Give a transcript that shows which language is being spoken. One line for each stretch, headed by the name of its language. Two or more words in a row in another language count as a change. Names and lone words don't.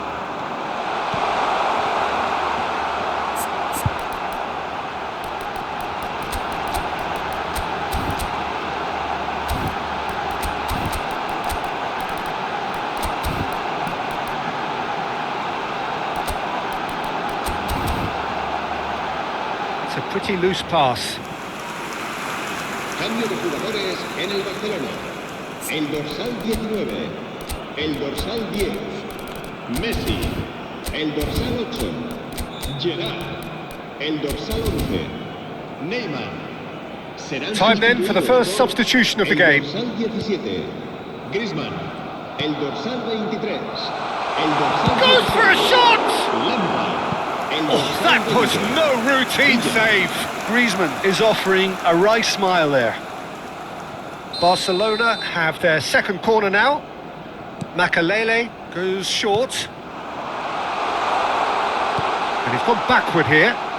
English: It's a pretty loose pass.
Spanish: Cambio de jugadores en el Barcelona. El dorsal 19. El dorsal 10. Messi. El dorsal 8. Gerard. El dorsal 11. Neymar.
English: Time then for the first substitution of the game.
Spanish: El dorsal 17. Griezmann. El dorsal 23. El dorsal
English: Goes for a shot! Lampard. Oh, that was no routine save. Griezmann is offering a wry smile there. Barcelona have their second corner now. Makalele goes short. And he's gone backward here.